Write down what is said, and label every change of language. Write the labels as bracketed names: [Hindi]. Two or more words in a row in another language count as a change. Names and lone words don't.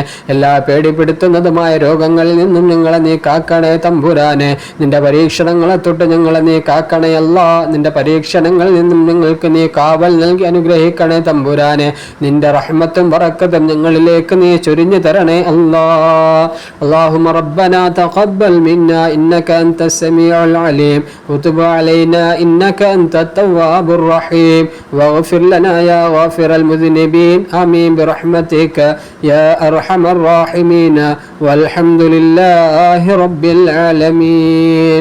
[Malayalam] എല്ലാ പേടിപ്പെടുത്തുന്നതുമായ രോഗങ്ങളിൽ നിന്നും ഞങ്ങളെ നീ കാക്കണേ തമ്പുരാനെ. നിന്റെ പരീക്ഷണങ്ങളെ തൊട്ട് ഞങ്ങളെ നീ കാക്കണേ അല്ലാ. നിന്റെ പരീക്ഷണങ്ങളിൽ നിന്നും ഞങ്ങൾക്ക് നീ കാവൽ നൽകി അനുഗ്രഹിക്കണേ തമ്പുരാനെ. നിന്റെ റഹ്മത്തും ബറക്കത്തും ഞങ്ങളിലേക്ക് നീ ചൊരിഞ്ഞു തരണേ അല്ലാ. [Arabic] اللهم ربنا تقبل منا إنك أنت السميع العليم وتب علينا إنك أنت التواب الرحيم واغفر لنا يا غافر المذنبين آمين برحمتك يا أرحم الراحمين والحمد لله رب العالمين.